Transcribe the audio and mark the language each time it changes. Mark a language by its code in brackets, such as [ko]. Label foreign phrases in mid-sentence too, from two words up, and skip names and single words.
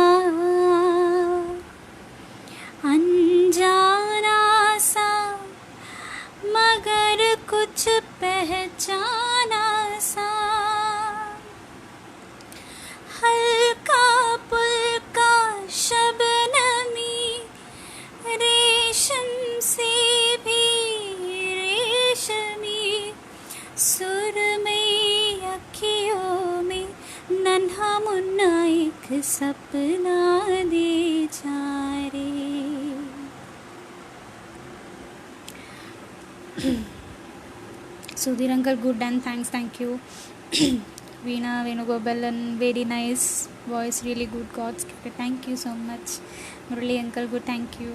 [hi] अनजाना सा मगर कुछ पहचाना सा, हल्का पुल्का शबनमी रेशम से भी रेशमी, सुरमई अखियों में नन्हा मुन्ना एक सपना दे जा रे। [en] Sudhir uncle, good and thank you. Veena Venugopalan, very nice voice, really good. God's gift, thank you so much. Murali uncle, good, thank you.